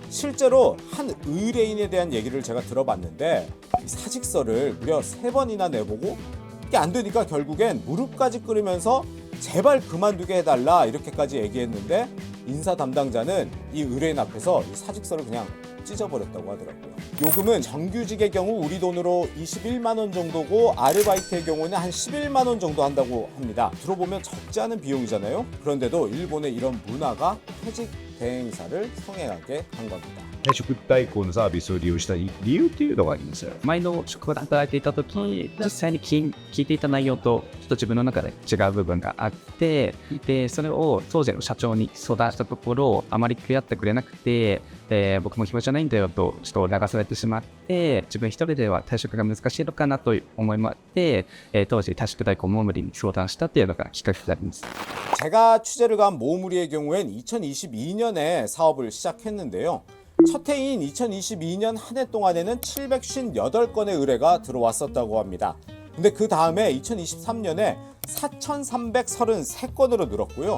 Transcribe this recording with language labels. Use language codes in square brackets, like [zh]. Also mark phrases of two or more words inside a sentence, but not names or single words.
[ko] 실제로 한 의뢰인에 대한 얘기를 제가 들어봤는데 이 사직서를 무려 3번이나 내보고 이게 안 되니까 결국엔 무릎까지 꿇으면서 제발 그만두게 해달라 이렇게까지 얘기했는데 인사 담당자는 이 의뢰인 앞에서 이 사직서를 그냥 찢어버렸다고 하더라고요. 요금은 정규직의 경우 우리 돈으로 21만 원 정도고 아르바이트의 경우는 한 11만 원 정도 한다고 합니다. 들어보면 적지 않은 비용이잖아요. 그런데도 일본의 이런 문화가 퇴직 대행사를 성행하게 한 겁니다. [ja] 退職代行のサービスを利用したい理由っていうのがありますよ。前の職場で働いていた時に実際に聞いていた内容とちょっと自分の中で違う部分があって、でそれを当時の社長に相談したところあまり食い合ってくれなくて、僕も暇じゃないんだよとちょっと流されてしまって、自分一人では退職が難しいのかなという思いもあって、当時退職代行も無理に相談したっていうのがきっかけになります。 [ko] 제가 취재를 간 모우무리의 경우엔 2022년에 사업을 시작했는데요. 첫 해인 2022년 한 해 동안에는 758건의 의뢰가 들어왔었다고 합니다. 근데 그 다음에 2023년에 4,333건으로 늘었고요.